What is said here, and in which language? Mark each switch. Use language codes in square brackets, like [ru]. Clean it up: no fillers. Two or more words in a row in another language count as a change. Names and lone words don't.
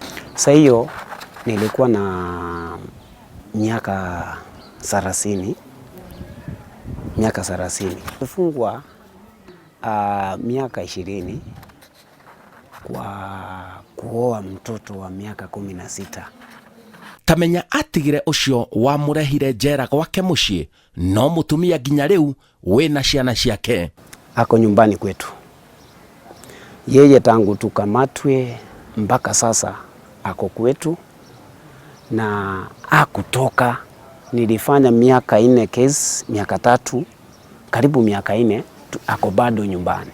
[sw] Sasa hiyo nilikuwa na miaka 30. Nilifungwa miaka 20 kwa kuoa mtoto wa miaka 16. [ki] Tamenya atigire ucio wamurehire njera gwake mucii no mutumia nginya riu wina ciana ciake. [sw] ako nyumbani kwetu. Yeye tangu tukamatwe mpaka sasa ako kwetu na hakutoka. Nilifanya miaka 4 kesi, miaka 3, karibu miaka 4, ako bado nyumbani.